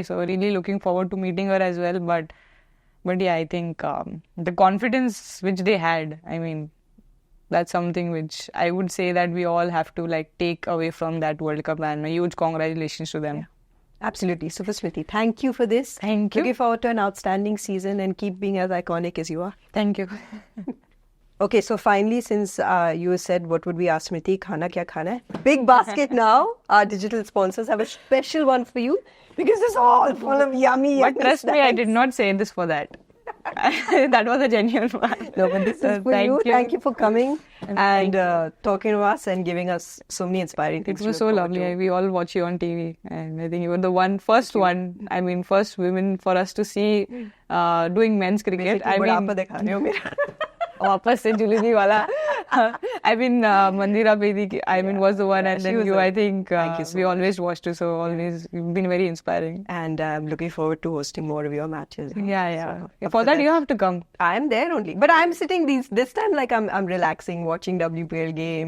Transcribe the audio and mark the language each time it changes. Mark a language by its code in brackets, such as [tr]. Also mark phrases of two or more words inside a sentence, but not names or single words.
[en] So really looking forward to meeting her as well. But yeah, I think the confidence which they had, I mean, that's something which I would say that we all have to take away from that World Cup, and a huge congratulations to them. Yeah. Absolutely. Super Smriti, thank you for this. Thank you. Looking forward to an outstanding season and keep being as iconic as you are. Thank you. Okay, so finally, since you said what would we ask Smriti, [hi] खाना क्या खाना है? [en] Big basket now. Our digital sponsors have a special one for you because it's all full of yummy. But trust me, I did not say this for that. That was a genuine one. No, but this is for you. Thank you for coming and talking to us and giving us so many inspiring things. It was so lovely. We all watch you on TV, and I think you were the first women for us to see doing men's cricket. I mean, [hi] वापस से जुलूनी वाला. [en] I mean, Mandira Bedi, was the one, and then you, I think, we always watched you, so always you've been very inspiring. And I'm looking forward to hosting more of your matches. Yeah. So, for that, you have to come. I'm there only, but I'm sitting this time like I'm relaxing, watching WPL games.